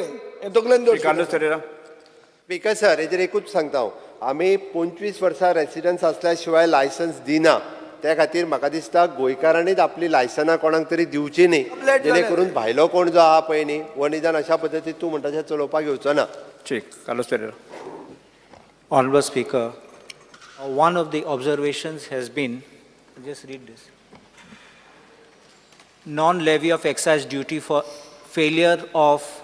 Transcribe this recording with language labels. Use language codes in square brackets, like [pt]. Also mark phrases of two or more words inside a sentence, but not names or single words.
[kok] हें तकलेन दवरचें. [en] Speaker sir, [kok] हेजेर एकूच सांगता हांव, आमी 25 वर्सां रेसिडन्स आसल्या शिवाय लायसन्स दिना. त्या खातीर म्हाका दिसता गोंयकारांनीच आपली लायसनां कोणाक तरी दिवची न्ही, जेणे करून भायलो कोण जो आहा पळय न्ही, वो निदान अशा पद्दतीन तूं म्हणटा तशें चलोवपाक येवचो ना. [en] Honorable Speaker, one of the observations has been, just read this, non-levy of excise duty for failure of,